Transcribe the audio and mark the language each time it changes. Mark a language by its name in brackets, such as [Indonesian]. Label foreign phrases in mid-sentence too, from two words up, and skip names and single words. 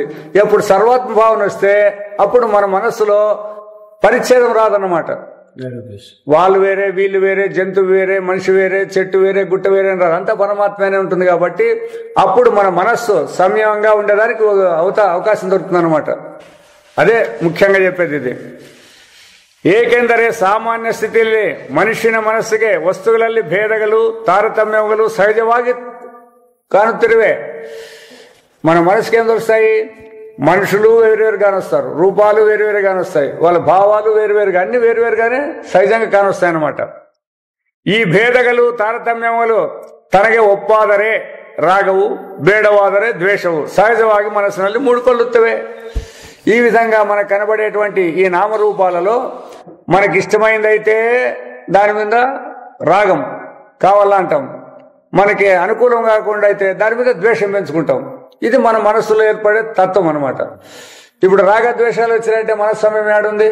[Telugu] ఎప్పుడు సర్వాత్మ భావన వస్తే అప్పుడు మన మనస్సులో పరిచ్ఛేదం రాదన్నమాట. వాళ్ళు వేరే, వీళ్ళు వేరే, జంతువు వేరే, మనిషి వేరే, చెట్టు వేరే, గుట్ట వేరే అని రాదు. అంతా పరమాత్మనే ఉంటుంది. కాబట్టి అప్పుడు మన మనస్సు సంయమంగా ఉండడానికి అవకాశం దొరుకుతుంది అనమాట. అదే ముఖ్యంగా చెప్పేది ఇది. [Kannada] ಏಕೆಂದರೆ ಸಾಮಾನ್ಯ ಸ್ಥಿತಿಯಲ್ಲಿ ಮನುಷ್ಯನ ಮನಸ್ಸಿಗೆ ವಸ್ತುಗಳಲ್ಲಿ ಭೇದಗಳು ತಾರತಮ್ಯಗಳು ಸಹಜವಾಗಿ ಕಾಣುತ್ತಿರುವೆ. [Telugu] మన మనసుకి ఏం దొరుకుతాయి? మనుషులు వేరువేరు కానొస్తారు, రూపాలు వేరువేరు కానొస్తాయి, వాళ్ళ భావాలు వేరువేరుగా, అన్ని వేరువేరుగానే సహజంగా కానొస్తాయి అన్నమాట. [Kannada] ಈ ಭೇದಗಳು ತಾರತಮ್ಯಗಳು ತನಗೆ ಒಪ್ಪಾದರೆ ರಾಗವು, ಬೇಡವಾದರೆ ದ್ವೇಷವು సహజವಾಗಿ మనసుನಲ್ಲಿ మూడుకొల్లుತ್ತವೆ. [Telugu] ఈ విధంగా మనకు కనబడేటువంటి ఈ నామరూపాలలో మనకి ఇష్టమైందైతే దాని మీద రాగం కావాలంటాం, మనకి అనుకూలం కాకుండా అయితే దాని మీద ద్వేషం పెంచుకుంటాం. ఇది మన మనస్సులో ఏర్పడే తత్వం అనమాట. ఇప్పుడు రాగద్వేషాలు వచ్చినాయంటే మనస్సు సమయం ఏడుంది?